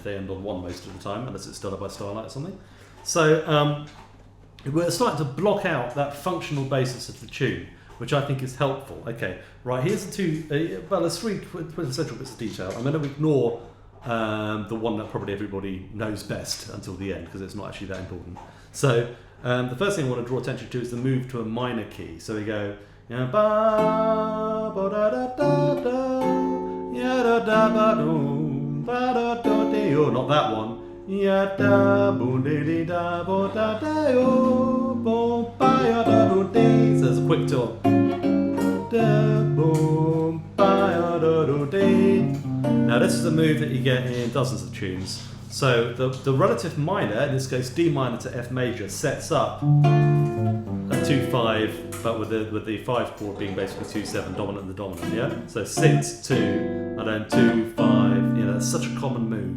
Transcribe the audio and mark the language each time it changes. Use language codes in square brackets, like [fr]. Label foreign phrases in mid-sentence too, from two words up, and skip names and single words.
[en] They end on 1 most of the time, unless it's Stella by Starlight or something. So we're starting to block out that functional basis of the tune, which I think is helpful. Okay, right, here's the two, there's 3 quintessential bits of detail. I'm going to ignore the one that probably everybody knows best until the end, because it's not actually that important. So the first thing I want to draw attention to is the move to a minor key. So we go, ba ba da da da da, ya da da ba do, ba da da de oh, not that one. Ya da boom de de da bo da da yo, bo ba ya da do de. So there's a quick tour. Da boom ba ya da do de. Now this is a move that you get in dozens of tunes. So the relative minor, in this case D minor to F major, sets up a 2-5, but with the 5 chord being basically 2-7, dominant and the dominant, yeah? So 6-2, and then 2-5, you know, it's such a common move.